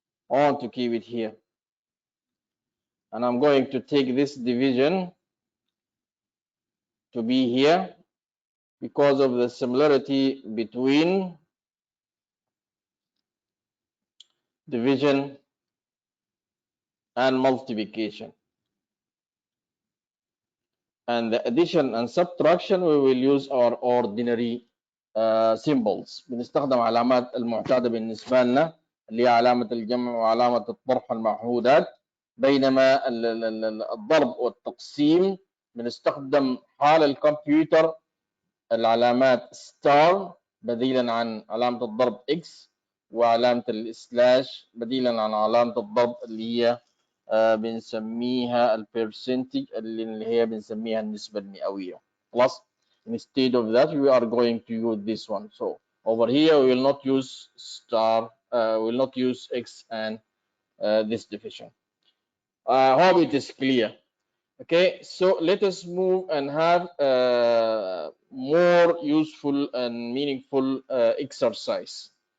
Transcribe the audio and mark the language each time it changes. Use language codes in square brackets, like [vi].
[en] I want to keep it here. And I'm going to take this division to be here because of the similarity between division and multiplication. And the addition and subtraction, we will use our ordinary symbols. [ar] بنستخدم علامات المعتادة بالنسبة لنا اللي هي علامة الجمع وعلامة الطرح المعهودات. بينما الضرب والتقسيم بنستخدم حال الكمبيوتر العلامات ستار بديلا عن علامة الضرب X، وعلامة السلاش بديلا عن علامة الضرب اللي هي بنسميها البرسنتج اللي هي بنسميها النسبة المئوية. خلاص. [en] Instead of that, we are going to use this one. So over here, we will not use star, we will not use X and this division. I hope it is clear. Okay, so let us move and have more useful and meaningful exercise.